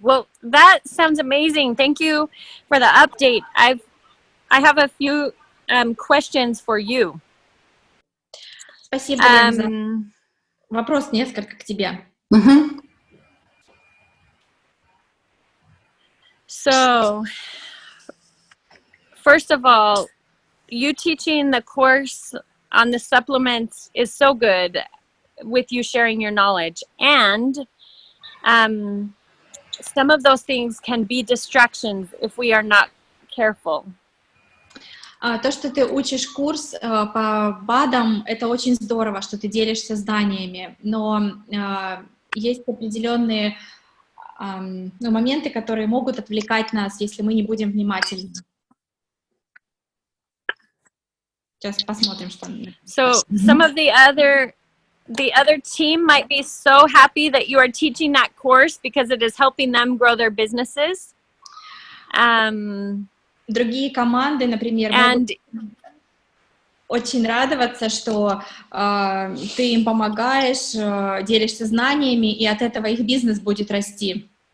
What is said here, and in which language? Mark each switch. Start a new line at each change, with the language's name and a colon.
English: Well, that sounds amazing. Thank you for the update. I have a few questions for you.
Russian: Спасибо, Лен, за вопрос несколько к тебе.
English: So, first of all, you teaching the course on the supplements is so good with you sharing your knowledge. And some of those things can be distractions if we are not careful.
Russian: То, что ты учишь курс по БАДам, это очень здорово, что ты делишься знаниями, но есть определенные моменты, которые могут отвлекать нас, если мы не будем внимательны. Сейчас посмотрим, что...
English: So some of the other team might be so happy that you are teaching that course because it is helping them grow their businesses.
Russian: Другие команды, например, могут очень радоваться, что ты им помогаешь, делишься знаниями, и от этого их бизнес будет расти.